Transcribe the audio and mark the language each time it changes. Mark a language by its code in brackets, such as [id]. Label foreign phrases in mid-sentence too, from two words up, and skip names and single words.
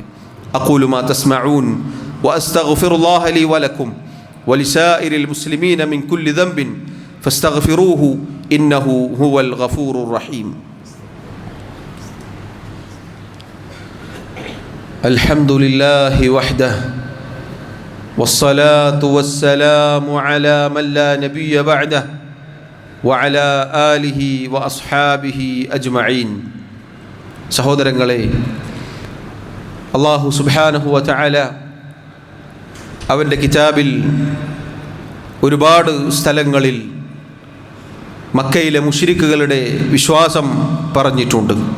[ar] أقول ما تسمعون وأستغفر الله لي ولكم ولسائر المسلمين من كل ذنب فاستغفروه إنه هو الغفور الرحيم. الحمد لله وحده والصلاة والسلام على من لا نبي بعده وعلى آله وأصحابه أجمعين. [ml] സഹോദരങ്ങളെ, അല്ലാഹു [ar] سبحانه وتعالى [ml] അവൻ്റെ കിതാബിൽ ഒരുപാട് സ്ഥലങ്ങളിൽ മക്കയിലെ മുശ്രിക്കുകളുടെ വിശ്വാസം പറഞ്ഞിട്ടുണ്ട്.